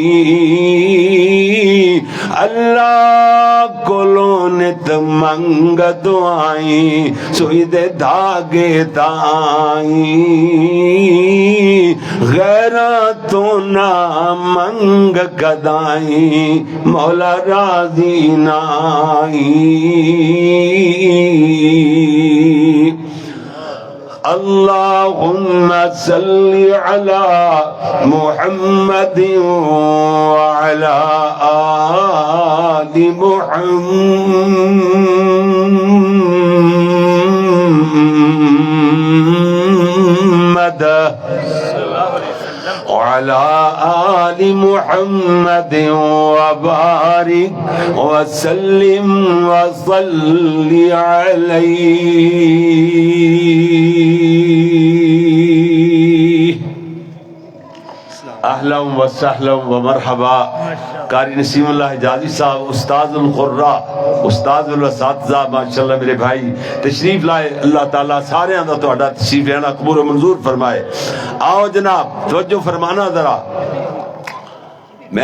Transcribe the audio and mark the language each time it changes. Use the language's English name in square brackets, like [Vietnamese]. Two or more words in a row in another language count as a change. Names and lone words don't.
[Punjabi] اللہ کولوں نت منگ دعائیں سوئی دے داگے تائیں غیرہ تو نہ منگ کدائیں مولا راضی نائیں [Arabic] اللہم صلی علی محمد وعلی آل محمد وعلى آل محمد وبارك وسلم وصل عليه اہلا و سہلا و مرحبا قاری نسیم اللہ [Urdu] حجازی صاحب استاد القراء استاد الاساتذہ ماشاءاللہ میرے بھائی تشریف لائے اللہ تعالیٰ سارے اندر تو اڈا تشریف لینا قبول و منظور فرمائے آؤ جناب توجہ فرمانا ذرا میں